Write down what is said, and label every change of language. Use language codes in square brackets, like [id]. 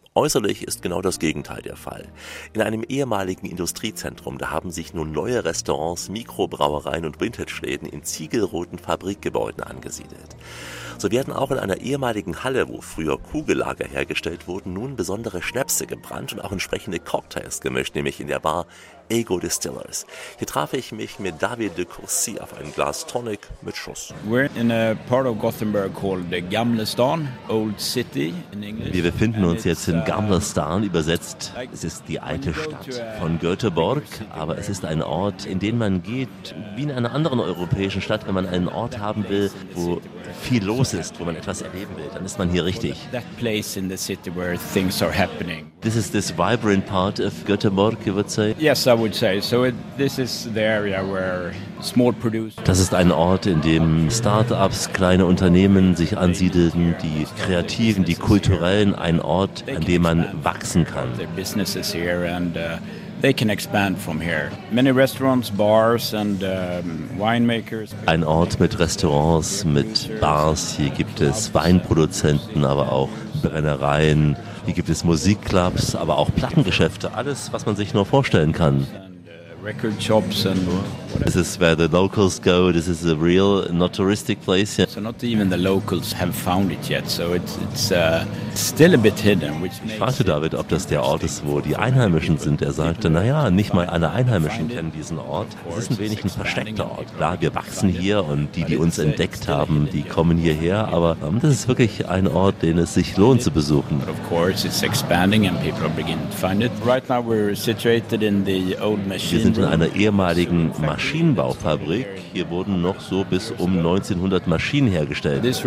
[de] Äußerlich ist genau das Gegenteil der Fall. In einem ehemaligen Industriezentrum, da haben sich nun neue Restaurants, Mikrobrauereien und Vintage-Läden in ziegelroten Fabrikgebäuden angesiedelt. So werden auch in einer ehemaligen Halle, wo früher Kugellager hergestellt wurden, nun besondere Schnäpse gebrannt und auch entsprechende Cocktails gemischt, nämlich in der Bar Ego Distillers. Hier traf ich mich mit David de Courcy auf ein Glas Tonic mit Schuss. [en] We're in a part of Gothenburg called the Gamla Stan, Old City in English. [de] Wir befinden uns jetzt in Gamla Stan, übersetzt, es ist die alte Stadt von Göteborg, aber es ist ein Ort, in den man geht, wie in einer anderen europäischen Stadt, wenn man einen Ort haben will, wo viel los ist, wo man etwas erleben will, dann ist man hier richtig. [en] That place in the city where things are happening. This is this vibrant part of Göteborg, you would say? Yes, I would say. So this is the area where small producers. [de] Das ist ein Ort, in dem Startups, kleine Unternehmen sich ansiedeln, die Kreativen, die Kulturellen, ein Ort, an dem man wachsen kann. [en] Their businesses here and they can expand from here. Many restaurants, bars and winemakers. [de] Ein Ort mit Restaurants, mit Bars. Hier gibt es Weinproduzenten, aber auch Brennereien. Hier gibt es Musikclubs, aber auch Plattengeschäfte. Alles, was man sich nur vorstellen kann. [en] Record shops and this is where the locals go. This is a real, not touristic place. Yet. So not even the locals have found it yet. So it's still a bit hidden. [de] Ich fragte David, ob das der Ort ist, wo die Einheimischen sind. Er sagte, naja, nicht mal alle Einheimischen kennen diesen Ort. Es ist ein wenig ein versteckter Ort. Klar, wir wachsen hier und die, die uns entdeckt haben, die kommen hierher. Aber das ist wirklich ein Ort, den es sich lohnt zu besuchen. [en] But of course, it's expanding and people begin to find it. Right now we're situated in the old machine. [de] Wir sind in einer ehemaligen Maschinenbaufabrik. Hier wurden noch so bis um 1900 Maschinen hergestellt.